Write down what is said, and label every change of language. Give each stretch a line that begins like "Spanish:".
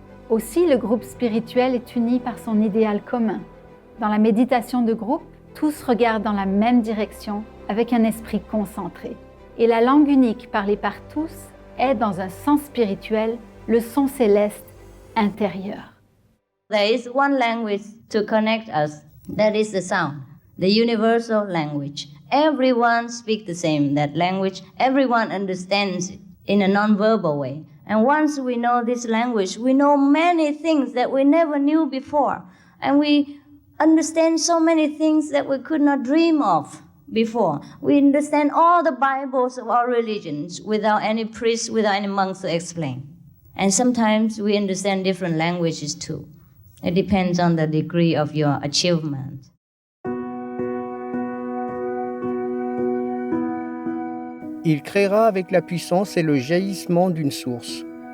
French: Aussi, le groupe spirituel est uni par son idéal commun. Dans la méditation de groupe, tous regardent dans la même direction avec un esprit concentré. Et la langue unique parlée par tous est, dans un sens spirituel, le son céleste intérieur.
English: There is one language to connect us, that is the sound, the universal language. Everyone speaks the same, that language, everyone understands it in a non-verbal way. And once we know this language, we know many things that we never knew before. And we understand so many things that we could not dream of before. We understand all the Bibles of our religions without any priest, without any monks to explain. And sometimes we understand different languages too. It depends on the degree of your achievement.
French: Il créera avec la puissance et le jaillissement d'une source.